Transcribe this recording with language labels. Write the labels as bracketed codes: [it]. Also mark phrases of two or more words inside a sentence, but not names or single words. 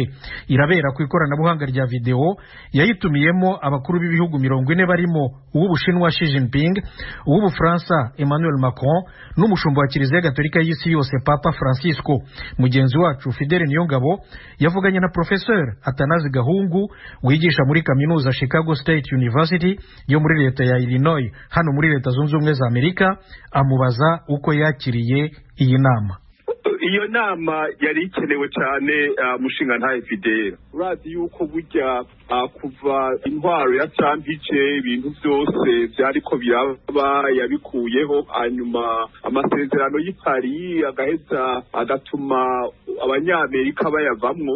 [rw] Irabera ku ikoranabuhanga rya video, yayitumiyemo abakuru b'ibihugu 40 barimo uw'Ubushinwa Xi Jinping, uw'Ubufaransa Emmanuel Macron n'umushumba wa Kiliziya Gatolika y'isi yose Papa Francisco. Mugenzi wacu Fidele Niyongabo yavuganye na Professeur Atanazi Gahungu wigisha muri kaminuza Chicago State University yo muri leta ya Illinois hano muri Leta Zunze Ubumwe za Amerika, amubaza uko yakiriye iyi nama. [rn] Iyo nama yari ikenewe cyane mushinga ntaye Fidele. Urazi yuko burya kuva intwaro ya Trump ije ibintu byose byariko biraba yabikuyeho, hanyuma amasezerano y'i Paris agaheza agatuma abanyamerika bayavamwo.